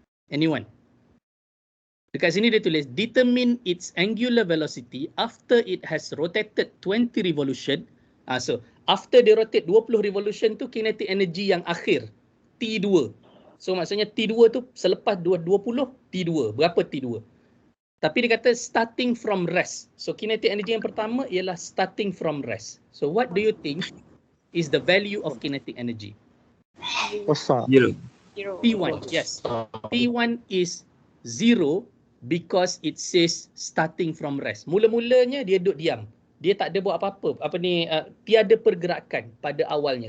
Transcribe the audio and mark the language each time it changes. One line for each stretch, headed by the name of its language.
English: Anyone?
Malay: Dekat sini dia tulis,
English: determine its angular velocity after it has rotated 20 revolution. So, after dia rotate 20 revolution tu, kinetic energy
Malay: yang akhir,
English: T2.
Malay: So, maksudnya T2 tu selepas 20, T2. Berapa T2? Tapi dia kata
English: starting from rest.
Malay: So, kinetic energy yang pertama ialah
English: starting from rest. So, what do you think is the value of kinetic energy?
Malay: Kosong.
English: T1, yes. T1 is 0 because it says starting from rest.
Malay: Mula-mulanya dia duduk diam. Dia tak ada buat apa-apa. Tiada pergerakan pada awalnya.